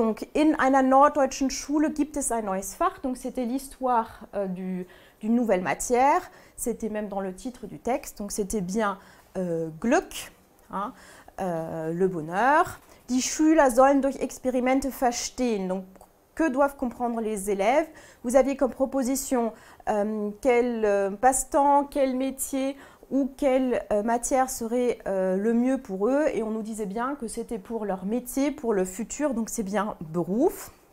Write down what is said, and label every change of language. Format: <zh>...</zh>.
<fr>Donc,</fr> <de>in einer norddeutschen Schule gibt es ein neues Fach.</de> <fr>Donc, c'était l'histoire d'une nouvelle matière. C'était même dans le titre du texte. Donc, c'était bien Glück, hein, le bonheur.</fr> <de>Die Schüler sollen durch Experimente verstehen.</de> <fr>Donc, que doivent comprendre les élèves? Vous aviez comme proposition quel passe-temps, quel métier ou quelle matière serait le mieux pour eux, et on nous disait bien que c'était pour leur métier, pour le futur, donc c'est bien Beruf.</fr>